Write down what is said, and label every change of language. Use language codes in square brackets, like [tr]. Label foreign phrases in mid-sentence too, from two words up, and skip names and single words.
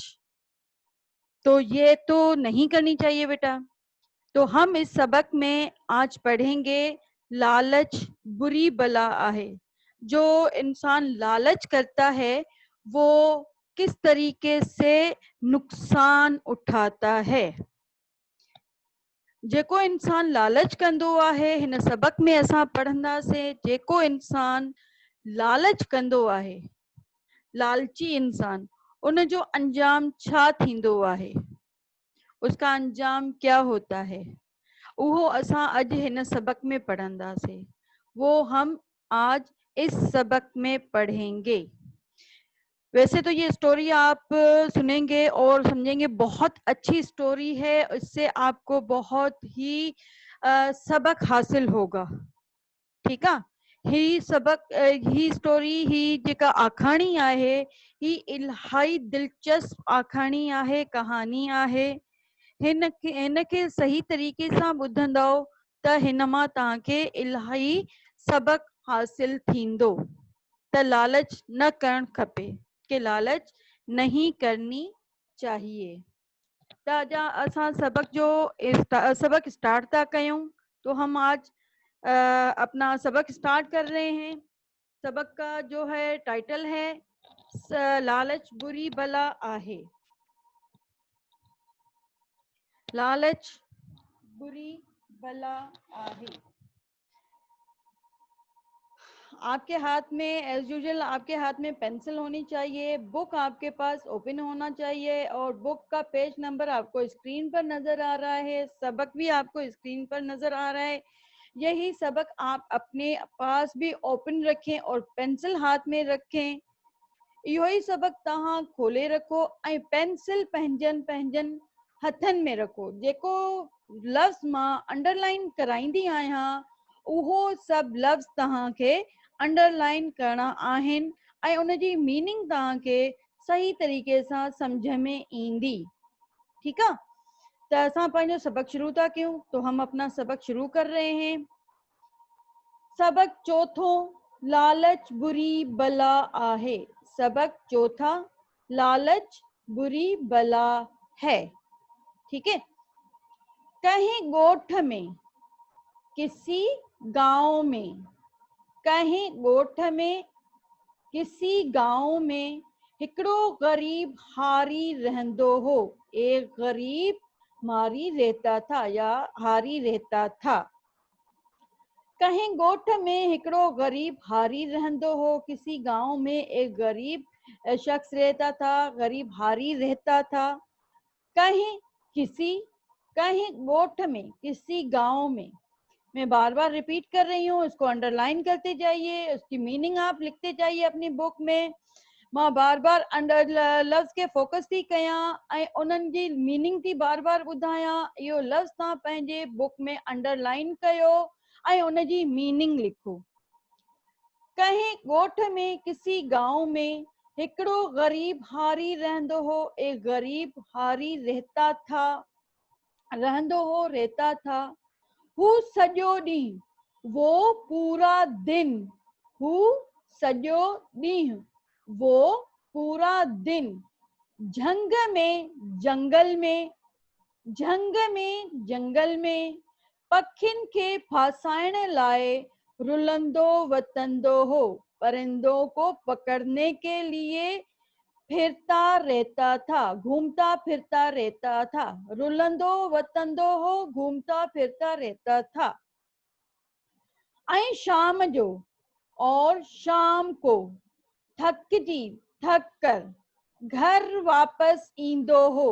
[hi] तो ये तो नहीं करनी चाहिए बेटा। तो हम इस सबक में आज पढ़ेंगे [sd] लालच बुरी बला आहे। [hi] जो इंसान लालच करता है वो किस तरीके से नुकसान उठाता है। [sd] जेको इंसान लालच कंदो आहे, हिन सबक में असां पढ़ंदासीं जेको इंसान लालच कंदो आहे, लालची इंसान, उन जो अंजाम छा थींदो आहे, [hi] उसका अंजाम क्या होता है, [sd] उहो असां अज हिन सबक में पढ़ंदासीं। [hi] वो हम आज इस सबक में पढ़ेंगे। वैसे तो ये स्टोरी आप सुनेंगे और समझेंगे, बहुत अच्छी स्टोरी है, इससे आपको बहुत ही सबक हासिल होगा। [sd] ठीक है, ही सबक ही स्टोरी ही जेका आखाणी आहे ही इलाही दिलचस्प आखाणी आहे, कहानी आहे। हिनखे सही तरीके सां ॿुधंदव त हिन मां तव्हांखे इलाही सबक हासिल थींदो। त लालच न करण खपे, [hi] कि लालच नहीं करनी चाहिए। [sd] त अजा असां सबक स्टार्ट था कयूं। [hi] तो हम आज अपना सबक स्टार्ट कर रहे हैं। सबक का जो है टाइटल है [sd] लालच बुरी बला आहे। लालच बुरी बला आहे। [hi] आपके हाथ में [en] as usual [hi] आपके हाथ में पेंसिल होनी चाहिए, बुक आपके पास ओपन होना चाहिए और बुक का [en] page number [hi] आपको स्क्रीन पर नजर आ रहा है, सबक भी आपको स्क्रीन पर नजर आ रहा है। यही सबक आप अपने पास भी ओपन रखें और पेंसिल हाथ में रखें। [sd] इहो ही सबक तव्हां खोले रखो ऐं पेंसिल पंहिंजनि हथनि में रखो। जेको लफ्ज़ मां अंडरलाइन कराईंदी आहियां उहो सभु लफ्ज़ तव्हांखे अंडरलाइन करणा आहिनि ऐं उनजी मीनिंग तव्हांखे सही तरीके सां सम्झ में ईंदी। [hi] ठीक है, [sd] तो असां पंहिंजो सबक शुरू था कयूं। [hi] तो हम अपना सबक शुरू कर रहे हैं। [sd] सबक चौथो, लालच बुरी बला आहे। [hi] सबक चौथा, लालच बुरी बला है। ठीक है, [sd] कहीं गोठ में, [hi] किसी गांव में, [sd] कहीं गोठ में, [hi] किसी गांव में [sd] हिकड़ो गरीब हारी रहंदो हो। [hi] एक गरीब मारी रहता था या हारी रहता था। [sd] कहीं गोठ में हिकड़ो गरीब हारी रहंदो हो। [hi] किसी गांव में एक गरीब शख्स रहता था, गरीब हारी रहता था। [sd] कहीं किसी, कहीं गोठ में, [hi] किसी गांव में। मैं बार बार रिपीट कर रही हूँ, इसको अंडरलाइन करते जाइए, उसकी मीनिंग आप लिखते जाइए अपनी बुक में। [sd] मां बार बार अंडर लफ्ज़ के फोकस थी कयां ऐं उन्हनि जी मीनिंग थी बार बार ॿुधायां। इहो लफ्ज़ तव्हां पंहिंजे बुक में अंडरलाइन कयो ऐं उनजी मीनिंग लिखो। कहीं ॻोठ में [hi] किसी गांव में [sd] हिकड़ो गरीब हारी रहंदो हो। [hi] एक गरीब हारी रहता था। [sd] हू सॼो ॾींहुं [hi] वो पूरा दिन [sd] हू सॼो ॾींहुं [hi] वो पूरा दिन [sd] झंग में जंगल में पखियुनि खे फासाइण लाइ रुलंदो वतंदो हो। [hi] परिंदों को पकड़ने के लिए घूमता फिरता रहता था। [sd] रुलंदो वतंदो हो, [hi] घूमता फिरता रहता था। ऐं शाम को थक कर घर वापस [sd] ईंदो हो।